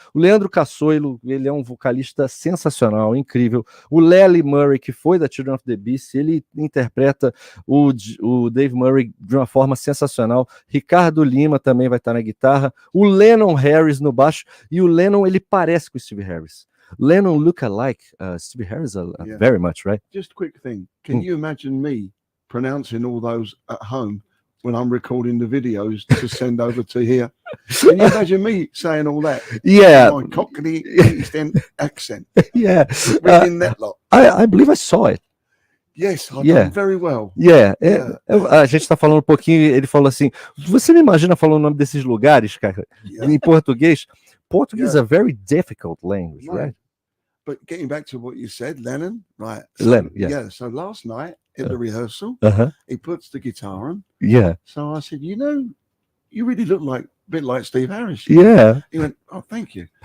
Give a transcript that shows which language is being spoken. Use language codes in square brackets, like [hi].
[pt] O Leandro Cassoilo, ele é um vocalista sensacional, incrível. O Lely Murray, que foi da Children of the Beast, ele interpreta o Dave Murray de uma forma sensacional. Ricardo Lima também vai estar na guitarra. O Lennon Harris no baixo. E o Lennon, ele parece com o Steve Harris. [en] Lennon look alike Steve Harris very much, right? Just a quick thing. Can you imagine me pronouncing all those at home when I'm recording the videos to send over to here? Can you imagine me saying all that? Yeah. My Cockney East End accent. Yeah. Reading that lot. I believe I saw it. Yes, I've done very well. Yeah. [pt] A gente tá falando um pouquinho, ele falou assim, você me imagina falando o nome desses lugares, cara, em português? [en] Portuguese is a very difficult language, right? But getting back to what you said, Lennon, right? Lennon, yeah. So last night at the rehearsal, he puts the guitar on. Yeah. So I said, you really look a bit like Steve Harris. Yeah. He went, oh, thank you.